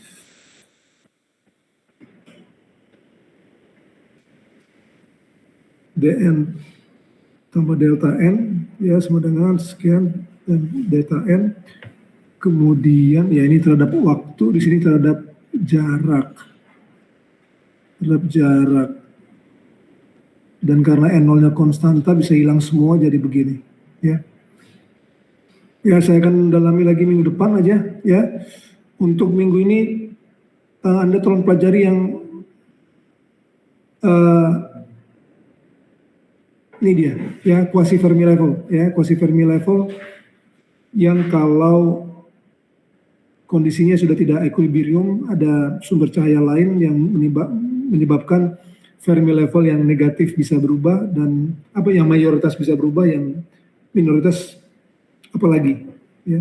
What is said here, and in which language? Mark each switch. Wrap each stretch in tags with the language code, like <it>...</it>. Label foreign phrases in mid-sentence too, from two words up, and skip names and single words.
<id>dN tambah delta n ya sama dengan sekian dan delta n, kemudian ya ini terhadap waktu, di sini terhadap jarak dan karena n0-nya konstanta bisa hilang semua jadi begini ya. Ya, saya akan dalami lagi minggu depan aja ya. Untuk minggu ini Anda tolong pelajari yang ini dia ya,</id> <en>quasi Fermi level</en> <id>ya,</id> <en>quasi Fermi level</en> <id>yang kalau kondisinya sudah tidak equilibrium, ada sumber cahaya lain yang menyebabkan Fermi level yang negatif bisa berubah dan apa yang mayoritas bisa berubah, yang minoritas apalagi ya.</id>